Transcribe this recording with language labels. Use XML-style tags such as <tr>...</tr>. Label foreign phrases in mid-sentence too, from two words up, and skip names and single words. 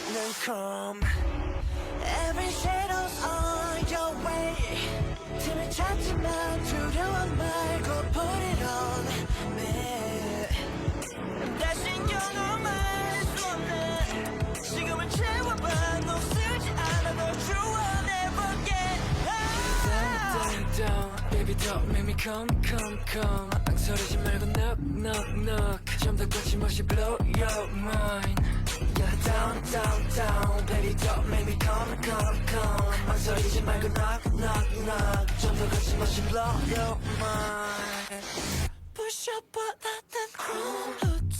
<en>come. Every shadow's on your way.</en> <ko>틈을 찾지만 두려워 말고</ko> <en>put it on me.</en> <ko>다신 경험할 수 없는 시간을 채워봐. 녹슬지 않아도 좋아.</ko> <en>Never get high. Down, baby, don't make me come.</en> <ko>망설이지 말고 knock. 좀 더 거침없이</ko> <en>blow your mind. Yeah, down, baby, don't make me come.</en> <ko>망설이지 말고 knock. 좀 더 거침없이</ko> <en>blow your mind. Push up but not that cruel.</en>